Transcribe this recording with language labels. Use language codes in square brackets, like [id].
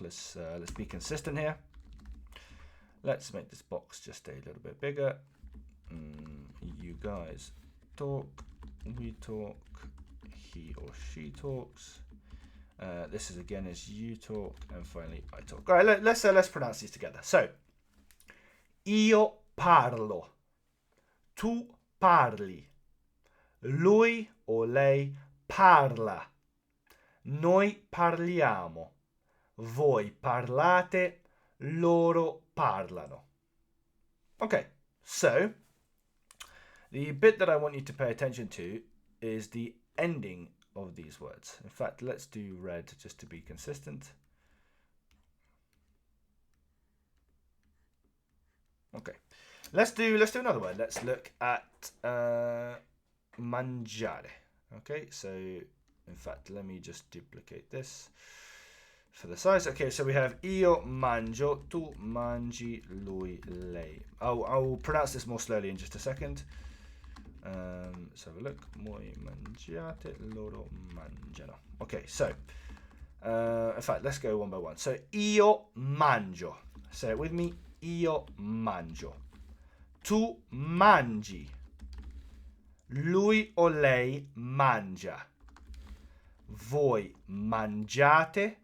[en] Let's be consistent here. Let's make this box just a little bit bigger. You guys talk, we talk, he or she talks. This is you talk, and finally I talk. All right, let's pronounce these together. [it] So, io parlo, tu parli, lui o lei parla. Noi parliamo, voi parlate, loro parlano. [en] Okay, so the bit that I want you to pay attention to is the ending of these words. In fact, let's do red just to be consistent. Okay, let's do another word. Let's look at mangiare. Okay, so in fact, let me just duplicate this. for the size. Okay, so we have [it] io mangio, tu mangi, lui, lei. [en] I'll pronounce this more slowly in just a second. Let's have a look. [it] Voi mangiate, loro mangiano. [en] Okay, so in fact, let's go one by one. So [it] io mangio. [en] Say it with me. [it] Io mangio. Tu mangi. Lui o lei mangia. Voi mangiate.